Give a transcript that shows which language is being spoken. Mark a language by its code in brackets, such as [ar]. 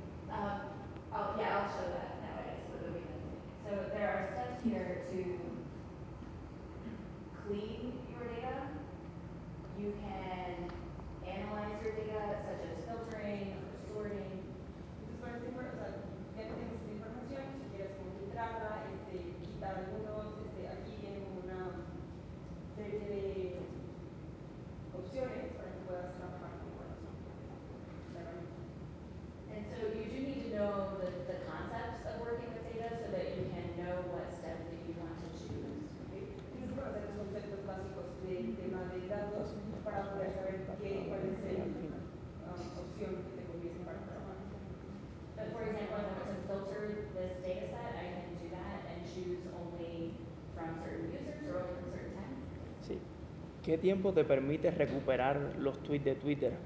[en] I'll show that now, I guess, what we can do. So there are steps here to clean your data. You can analyze your data, such as filtering or sorting. [es] Entonces, por ejemplo, o sea, ya tienes esta información, si quieres como filtrarla, quitar algunos, aquí viene como una serie de opciones para que puedas trabajar con buenas. [en] And so you do need to know the concepts of working with data so that you can know what step that you want to choose. [es] Tienes que conocer los conceptos básicos del tema de datos para poder saber cuál es la opción que te conviene para trabajar. [en] But for example, if I want to filter this data set, I can do that and choose only from certain users or only from certain times. [es] Sí. ¿Qué tiempo te permite recuperar los tweets de Twitter?